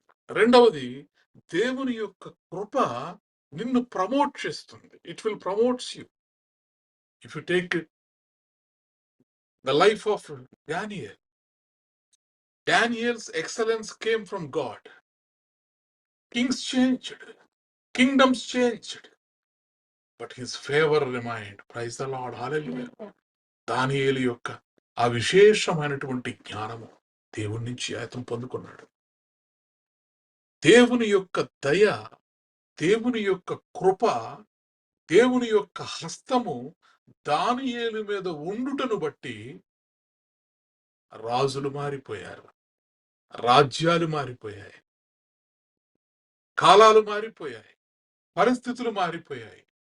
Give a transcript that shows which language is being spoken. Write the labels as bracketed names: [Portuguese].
[Telugu] రెండవది, దేవుని యొక్క కృప నిన్ను ప్రమోట్ చేస్తుంది. [English] It will promotes you. If you take the life of Daniel's excellence came from God. Kings changed, kingdoms changed, but his favor remained. Praise the Lord, hallelujah. [Telugu] దానియేలు యొక్క ఆ విశేషమైనటువంటి జ్ఞానము దేవుని నుంచి అతను పొందుకున్నాడు. దేవుని యొక్క దయ, దేవుని యొక్క కృప, దేవుని యొక్క హస్తము దానియేలు మీద ఉండుటను బట్టి రాజులు మారిపోయారు, రాజ్యాలు మారిపోయాయి, కాలాలు మారిపోయాయి, పరిస్థితులు మారిపోయాయి.